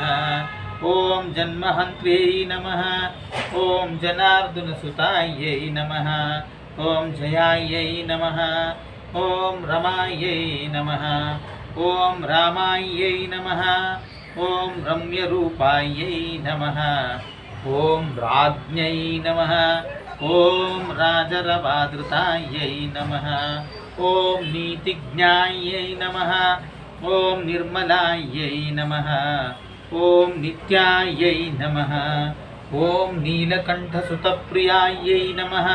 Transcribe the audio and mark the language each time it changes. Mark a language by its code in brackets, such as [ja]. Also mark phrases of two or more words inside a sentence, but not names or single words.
[sa] ఓం జన్మహంత్ర్యై నమః. ఓం జనార్దనసుతాయై నమః. ఓం జయాయై నమః. ఓం రమాయై నమః. ఓం రామాయై నమః. ఓం రమ్యరూపాయై నమః. ఓం రాజ్ఞై నమః. ॐ राजरवादृतायै नमः। ॐ नीतिज्ञायै नमः। ॐ निर्मलायै नमः। ॐ नित्यायै नमः। ॐ नीलकण्ठसुतप्रियायै नमः।